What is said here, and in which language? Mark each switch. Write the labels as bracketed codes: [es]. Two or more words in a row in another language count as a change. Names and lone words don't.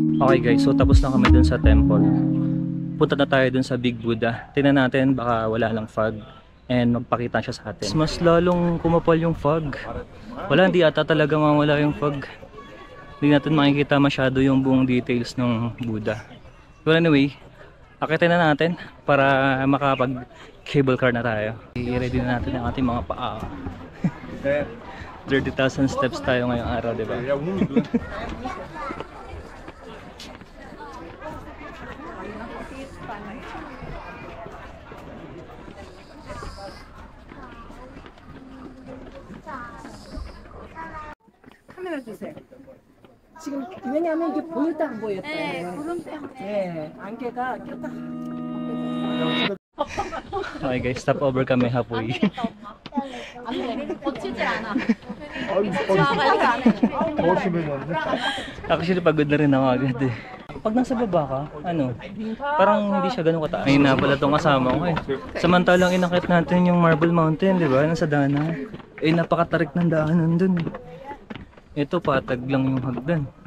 [en] Okay guys, [tl] so tapos na kami dun sa temple. Punta na tayo dun sa Big Buddha. Tingnan natin, baka wala lang fog and magpakita siya sa atin. Mas lalong kumapal yung fog. Wala, hindi ata talaga mawala yung fog. Hindi natin makikita masyado yung buong details ng Buddha. [en] But anyway, [tl] akitin na natin para makapag cable car na tayo. I-ready na natin ang ating mga paa. 30,000 steps tayo ngayong araw, diba? [ko] 카메라 주세요. 지금 왜냐하면 이게 보였다 안 보였다. 네, 구름 때문에. 네, 안개가 꼈다. [en] Okay guys, stop over kami halfway. [ko] 안 돼. 거치질 않아. [tl] Actually, pagod na rin ako agad eh. Pag nasa baba ka, ano, parang hindi siya ganun kataas. Ayun na pala itong kasama ko eh. Samantalang inakit natin yung Marble Mountain, di ba? Nasa daanan. Eh, napakatarik ng daanan dun eh. Ito, patag lang yung hagdan.